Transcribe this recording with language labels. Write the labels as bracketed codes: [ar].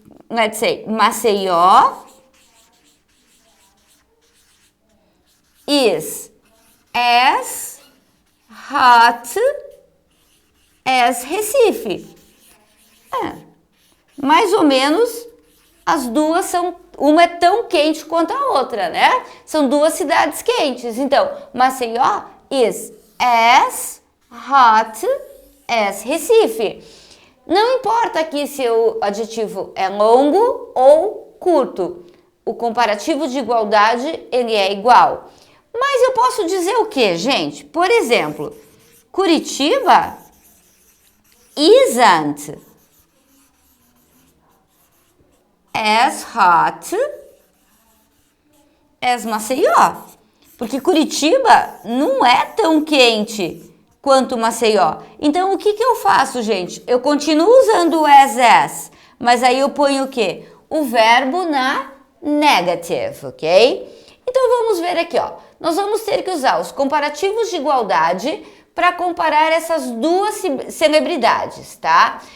[en] Let's say, Maceió is as hot as Recife. [pt] Mais ou menos as duas são, uma é tão quente quanto a outra, né? São duas cidades quentes. Então, [en] Maceió is as hot as Recife. [pt] Não importa aqui se o adjetivo é longo ou curto. O comparativo de igualdade, ele é igual. Mas eu posso dizer o quê, gente? Por exemplo, [en] Curitiba isn't as hot as Maceió. [pt] Porque Curitiba não é tão quente quanto Maceió. Então, o que eu faço, gente? Eu continuo usando o as, mas aí eu ponho o quê? O verbo na negative, ok? Então, vamos ver aqui, ó. Nós vamos ter que usar os comparativos de igualdade para comparar essas duas celebridades, tá?